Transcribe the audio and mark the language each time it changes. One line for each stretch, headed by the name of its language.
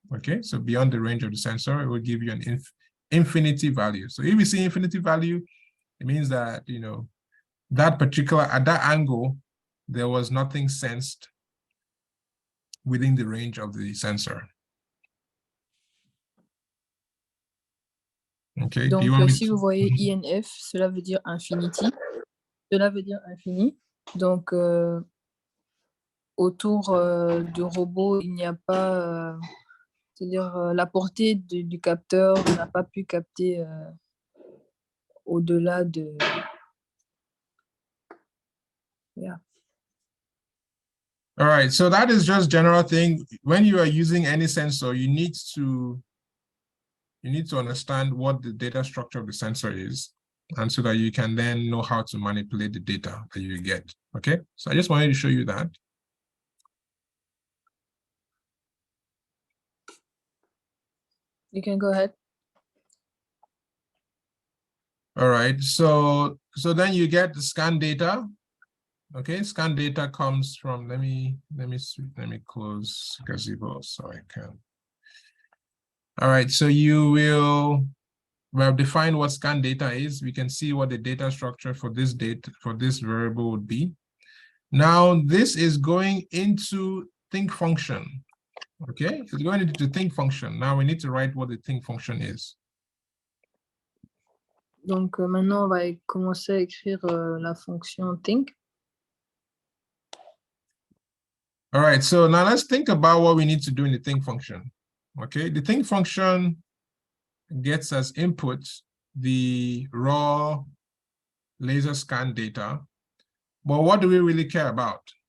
English: Okay, so beyond the range of the sensor, it will give you an infinity value. So if you see infinity value, it means that that particular at that angle, there was nothing sensed within the range of the sensor. Okay.
French: Donc, si vous voyez INF, cela veut dire infinity. Cela veut dire infini. Donc, autour du robot, il n'y a pas, c'est-à-dire la portée du capteur n'a pas pu capter au-delà de...
English: Yeah. All right, so that is just general thing. When you are using any sensor, you need to understand what the data structure of the sensor is, and so that you can then know how to manipulate the data that you get. Okay, so I just wanted to show you that. You can go ahead. All right, so then you get the scan data. Okay, scan data comes from, let me close Gazebo so I can. All right, so we have defined what scan data is. We can see what the data structure for this variable would be. Now this is going into think function. Okay, it's going into the think function. Now we need to write what the think function is.
French: Donc maintenant on va commencer à écrire la fonction think.
English: All right, so now let's think about what we need to do in the think function. Okay, the think function gets as input the raw laser scan data, but what do we really care about?